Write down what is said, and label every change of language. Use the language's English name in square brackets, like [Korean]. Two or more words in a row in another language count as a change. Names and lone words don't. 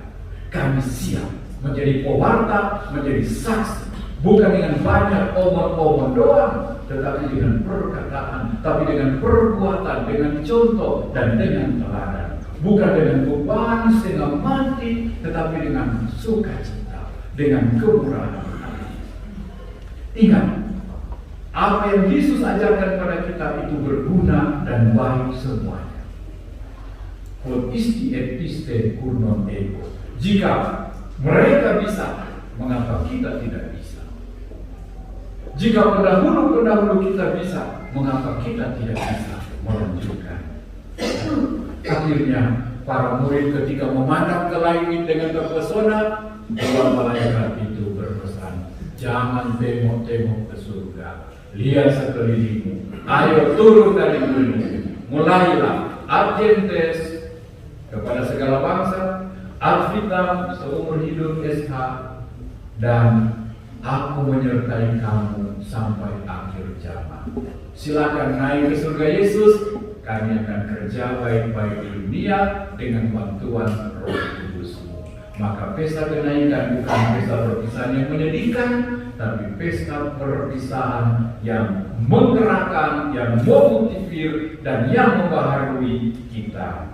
[Indonesian] Kami siap menjadi pewarta, menjadi saksi, bukan dengan banyak omong-omong doang, tetapi dengan perkataan, tapi dengan perbuatan, dengan contoh, dan dengan teladan. Bukan dengan beban setengah mati, tetapi dengan sukacita, dengan kemurahan hati. Ingat, apa yang Yesus ajarkan pada kita itu berguna dan baik semuanya. [Latin] Quod isti et iste cur non ego. [Indonesian] Jika mereka bisa, mengapa kita tidak bisa? Jika pendahulu kita bisa, mengapa kita tidak bisa melanjutkan? Akhirnya para murid ketika memandang ke langit dengan terpesona, dua malaikat itu berpesan, jangan tengok-tengok ke surga, lihat sekelilingmu, ayo turun dari gunung, mulailah adjentes kepada segala bangsa, [Latin] ad vitam [Indonesian] seumur hidup SH, dan aku menyertai kamu sampai akhir zaman. Silakan naik ke surga Yesus. Kami akan kerja baik-baik di dunia dengan bantuan Roh Kudus-Mu. Maka pesta kenaikan bukan pesta perpisahan yang menyedihkan, tapi pesta perpisahan yang menggerakkan, yang memotivir, dan yang membaharui kita.